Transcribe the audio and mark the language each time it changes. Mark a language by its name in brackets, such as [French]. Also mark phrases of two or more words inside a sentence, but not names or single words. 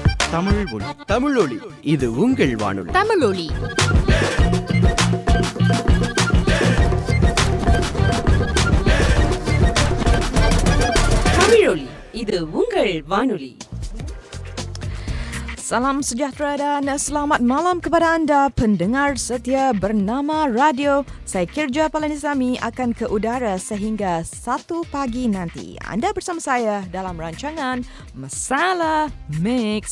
[Tamil] தமிழ் ஒலி. தமிழொலி, இது உங்கள் வானொலி. தமிழொலி. தமிழொலி, இது உங்கள் வானொலி. [Malay] Salam sejahtera dan selamat malam kepada anda pendengar setia bernama Radio. Saya Kirja Palanisami akan ke udara sehingga 1 pagi nanti. Anda bersama saya dalam rancangan Masalah Mix.